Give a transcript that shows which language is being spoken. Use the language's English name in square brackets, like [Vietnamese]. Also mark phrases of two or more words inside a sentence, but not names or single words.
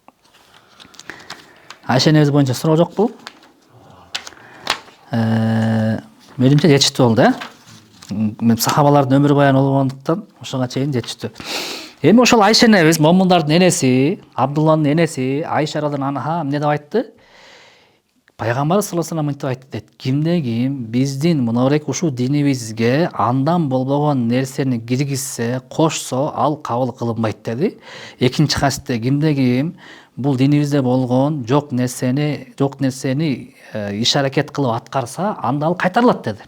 [Kyrgyz] Айша энебиз боюнча суроо жокпу? Менимче жетиштүү болду, Мен сахабалардын өмүр баяны болгондуктан ошого чейин жетиштүү. Эми ошол Айша энебиз, момундардын энеси, Абдулланын энеси, Айша [Arabic] رضي الله عنها [Kyrgyz] эмне деп айтты? Пайгамбар [Arabic] صلى الله عليه وسلم [Kyrgyz] мынтип айтты дейт. Кимде ким биздин мынабырек ушул динибизге андан болбогон нерсени киргизсе, кошсо, ал кабыл кылынбайт деди. Экинчи хадисте кимде ким бул динибизде болгон жок нерсени иш аракет кылып аткарса, анда ал кайтарылат деди.